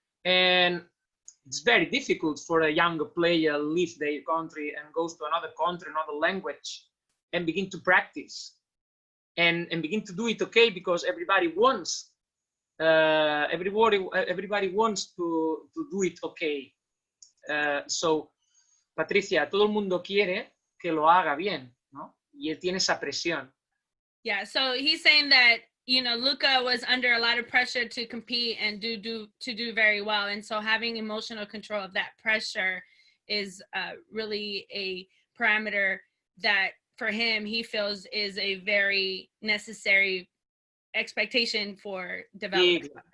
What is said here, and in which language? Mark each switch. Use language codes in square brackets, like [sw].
[en] And it's very difficult for a younger player leave their country and goes to another country, another language, and begin to practice and begin to do it okay because everybody wants everybody wants to do it okay. [es] So Patricia, todo el mundo quiere que lo haga bien, ¿no? Y él tiene esa presión. [en] Yeah, so he's saying that, you know, Luka was under a lot of pressure to compete and do very well, and so having emotional control of that pressure is really a parameter that for him he feels is a very necessary expectation for development.